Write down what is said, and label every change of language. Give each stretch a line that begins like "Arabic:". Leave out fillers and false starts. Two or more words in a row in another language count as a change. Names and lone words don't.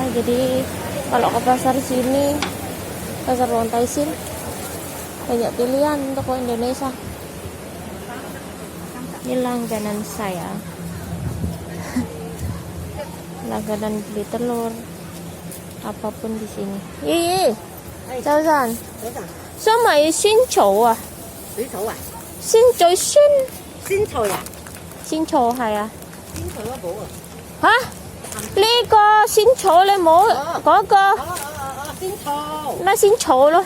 Indonesian: Jadi kalau ke pasar sini, pasar Wong-Tai-Sin, banyak pilihan toko Indonesia. Ini langganan saya. Langganan beli telur, apapun di sini. Iya, Jalan.
Cantonese: 早晨，想買仙草啊，水草啊，仙最酸，仙菜啊，仙草係啊。仙菜我冇啊。吓？呢個仙草你冇嗰個仙草，咩仙草咯？